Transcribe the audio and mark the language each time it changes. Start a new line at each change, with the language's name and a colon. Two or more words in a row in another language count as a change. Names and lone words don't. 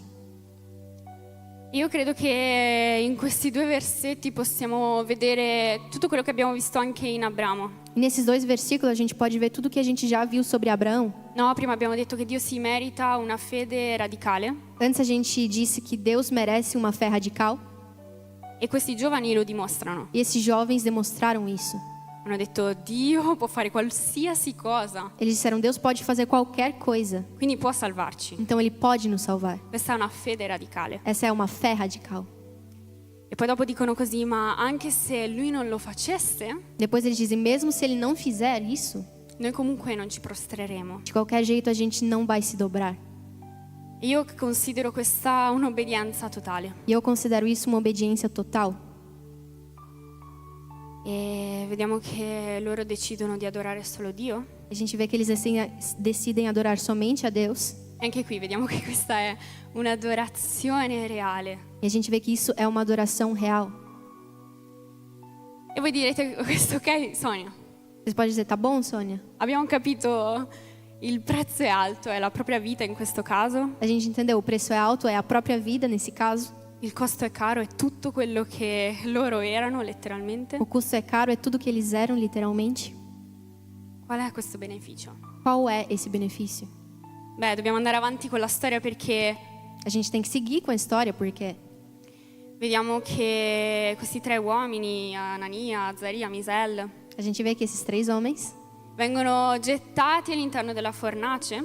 Italian: Io credo che in questi 2 versetti possiamo vedere tutto quello che abbiamo visto anche in Abramo.
Portuguese: E nesses 2 versículos a gente pode ver tudo o que a gente já viu sobre Abraão.
Italian: No, prima abbiamo detto che Dio si merita una fede radicale
Portuguese: Antes a gente disse que Deus merece uma fé radical,
Italian: e questi giovani lo dimostrano.
Portuguese: e esses jovens demonstraram isso.
Italian: Hanno detto Dio può fare qualsiasi cosa,
Portuguese: Eles disseram: Deus pode fazer qualquer coisa,
Italian: quindi può salvarci.
Portuguese: então Ele pode nos salvar.
Italian: Questa è una fede radicale.
Portuguese: Essa é uma fé radical.
Italian: E poi dopo dicono così, ma anche se lui non lo facesse,
Portuguese: Depois eles dizem: mesmo se Ele não fizer isso,
Italian: noi comunque non ci prostreremo.
Portuguese: de qualquer jeito a gente não vai se dobrar.
Italian: Io considero questa un'obbedienza totale.
Portuguese: E eu considero isso uma obediência total.
Italian: E vediamo che loro decidono di adorare solo Dio.
Portuguese: A gente vê que eles decidem adorar somente a Deus.
Italian: E anche qui vediamo che questa è un'adorazione reale.
Portuguese: E a gente vê que isso é uma adoração real.
Italian: E voi direte, questo ok, Sonia?
Portuguese: Você pode dizer: tá bom, Sônia?
Italian: Abbiamo capito, il prezzo è alto, è la propria vita in questo caso.
Portuguese: A gente entendeu, o preço é alto, é a própria vida nesse caso.
Italian: Il costo è caro, è tutto quello che loro erano letteralmente.
Portuguese: O custo é caro, é tudo que eles eram literalmente.
Italian: Qual è questo beneficio?
Portuguese: Qual é esse benefício?
Italian: Beh, dobbiamo andare avanti con la storia perché
Portuguese: A gente tem que seguir com a história, porque
Italian: vediamo che questi 3 uomini, Anania, Azaria, Misael,
Portuguese: a gente vê que esses 3 homens,
Italian: vengono gettati all'interno della fornace